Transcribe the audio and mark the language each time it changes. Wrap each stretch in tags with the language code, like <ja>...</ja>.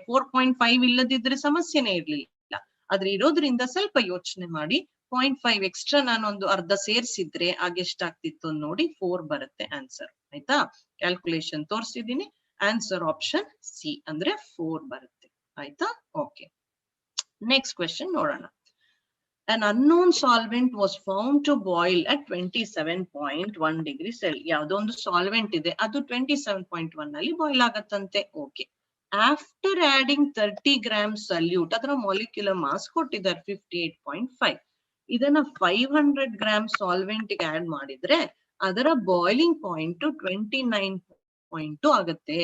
<kn>4.5 ಇಲ್ಲದಿದ್ರೆ ಸಮಸ್ಯೆನೇ ಇರ್ಲಿಲ್ಲ, ಆದ್ರೆ ಇರೋದ್ರಿಂದ ಸ್ವಲ್ಪ ಯೋಚನೆ ಮಾಡಿ. 0.5 ಎಕ್ಸ್ಟ್ರಾ ನಾನೊಂದು ಅರ್ಧ ಸೇರ್ಸಿದ್ರೆ ಆಗೆಷ್ಟಾಗ್ತಿತ್ತು ನೋಡಿ, 4 ಬರುತ್ತೆ ಆನ್ಸರ್. ಆಯ್ತಾ? ಕ್ಯಾಲ್ಕುಲೇಷನ್ ತೋರಿಸಿದೀನಿ, ಆನ್ಸರ್ ಆಪ್ಷನ್ ಸಿ ಅಂದ್ರೆ 4 ಬರುತ್ತೆ. ಆಯ್ತಾ? ಓಕೆ, ನೆಕ್ಸ್ಟ್ ಕ್ವೆಶ್ಚನ್ ನೋಡೋಣ.</kn> <en>An unknown solvent was found to boil at 27.1 degree Celsius.</en> <kn>ಯಾವ್ದೋ ಒಂದು ಸಾಲ್ವೆಂಟ್ ಇದೆ, ಅದು 27.1 ನಲ್ಲಿ boil ಆಗತ್ತಂತೆ. Okay,</kn> <en>after adding</en> <kn>30 grams salute, ಅದರ ಮಾಲಿಕ್ಯುಲರ್ ಮಾಸ್ ಕೊಟ್ಟಿದ್ದಾರೆ 58.5. ಇದನ್ನ 500 grams ಸಾಲ್ವೆಂಟ್ ಗೆ ಆಡ್ ಮಾಡಿದ್ರೆ ಅದರ ಬಾಯ್ಲಿಂಗ್ ಪಾಯಿಂಟ್ 29.2 ಆಗುತ್ತೆ.</kn>